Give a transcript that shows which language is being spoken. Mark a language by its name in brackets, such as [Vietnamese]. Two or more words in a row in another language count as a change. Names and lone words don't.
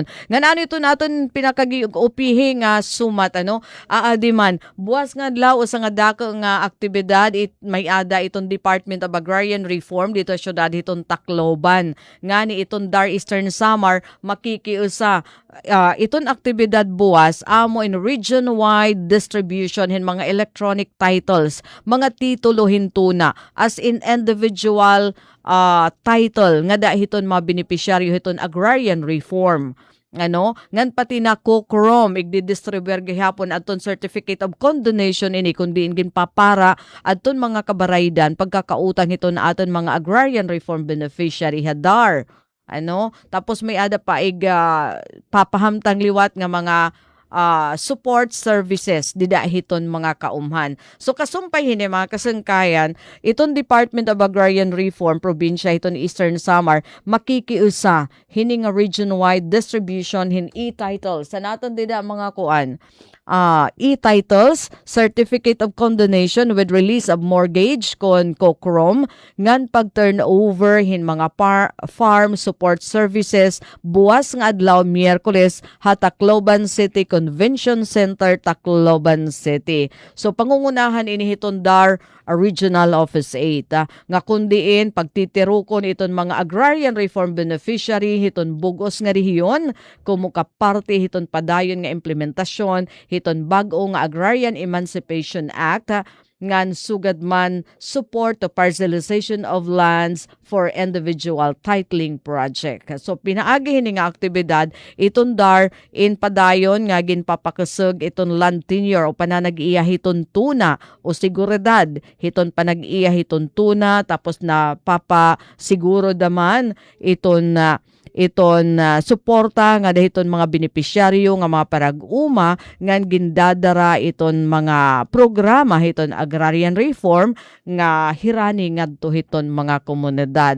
[Waray] Ngan ito naton pinakagiupihi nga sumat aadiman buwas nga adlaw usa nga dako nga aktibidad may ada itong Department of Agrarian Reform dito sa syudad hiton Tacloban. Ngani itong Dar Eastern Samar makikiusa itong aktibidad buwas amo in region-wide distribution hin mga [English] electronic titles, [Waray] mga titulo hintuna as in [English] individual title [Waray] nga dahiton mga beneficiaryo hiton [English] agrarian reform. [Waray] Ngan pati na kokrom igdi-distribute gihapon aton [English] certificate of condonation [Waray] ini kundi ginpapara aton mga kabaraydan pagkakautang hiton na aton mga [English] agrarian reform beneficiary [Waray] hadar. Tapos may ada pa papahamtang liwat nga mga [English] support services [Waray] didahiton mga kaumhan. So kasumpay hini mga kasangkayan, itong Department of Agrarian Reform probinsya iton Eastern Samar makikiusa hini nga [English] region-wide distribution [Waray] hin e-titles. Sa naton dida mga kuan e-titles, [English] certificate of condonation with release of mortgage [Waray] kon kokrom, ngan pag-turnover hin mga [English] farm support services [Waray] buwas nga adlaw Miyerkules ha Tacloban City Convention Center, Tacloban City. So pangungunahan ini hiton Dar Regional Office 8 nga kundiin pagtitirukon iton mga [English] agrarian reform beneficiary [Waray] hiton bugos nga rehiyon kumuka parte hiton padayon nga implementasyon hiton bag-o nga Agrarian Emancipation Act ngan sugad man [English] support to parcelization of lands for individual titling project. [Waray] So pinaagi hini nga aktibidad iton Dar in padayon nga ginpapakusog iton [English] land tenure [Waray] o pananag-iya hiton tuna o seguridad hiton panag-iya hiton tuna tapos na papasiguro daman iton suporta nga dahiton mga benepisyaryo nga mga parag-uma ngan gindadara iton mga programa hiton [English] agrarian reform [Waray] nga hirani ngadto hiton mga komunidad.